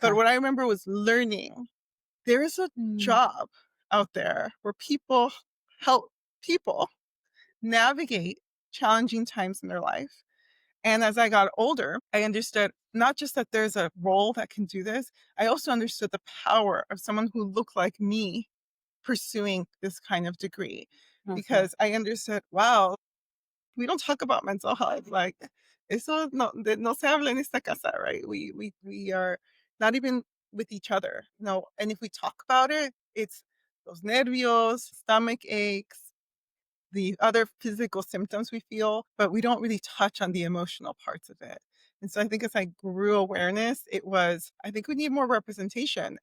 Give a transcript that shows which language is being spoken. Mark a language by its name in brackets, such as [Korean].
[English] But what I remember was learning there is a job out there where people help people navigate challenging times in their life. And as I got older, I understood not just that there's a role that can do this, I also understood the power of someone who looked like me pursuing this kind of degree. Because I understood, wow, we don't talk about mental health. [Spanish] Like, eso no se habla en esta casa, right? [English] We are not even with each other. No, and if we talk about it, it's [Spanish] los nervios, [English] stomach aches, the other physical symptoms we feel, but we don't really touch on the emotional parts of it. And so I think as I grew awareness, I think we need more representation.